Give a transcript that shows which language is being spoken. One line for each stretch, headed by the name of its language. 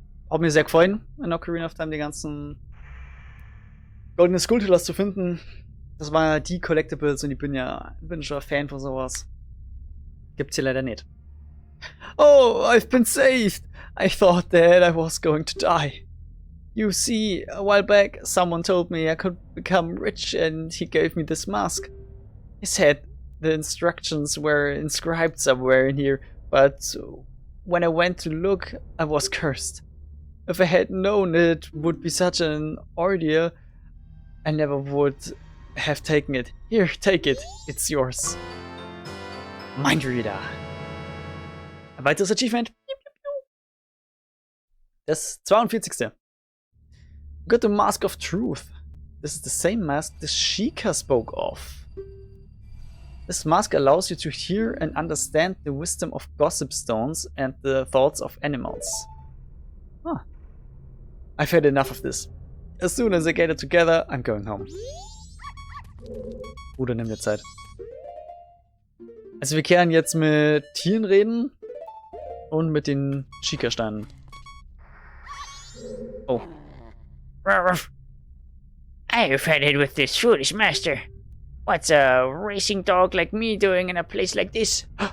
German: Hat mir sehr gefallen, in Ocarina of Time die ganzen goldene Skulltulas zu finden. Das waren ja die Collectibles und ich bin schon ein Fan von sowas. Gibt's hier leider nicht.
English: Oh, I've been saved! I thought that I was going to die. You see, a while back, someone told me I could become rich and he gave me this mask. He said the instructions were inscribed somewhere in here, but when I went to look, I was cursed. If I had known it would be such an ordeal, I never would have taken it. Here, take it. It's yours. Mindreader.
German: Ein weiteres Achievement. Das 42.
English: Got the Mask of Truth. This is the same mask the Sheikah spoke of. This mask allows you to hear and understand the wisdom of gossip stones and the thoughts of animals. Huh. I've had enough of this. As soon as I get it together, I'm going home.
German: Bruder, nimm dir Zeit. Also wir können jetzt mit Tieren reden und mit den Sheikah-Steinen. Oh.
English: I've had it with this foolish master. What's a racing dog like me doing in a place like this?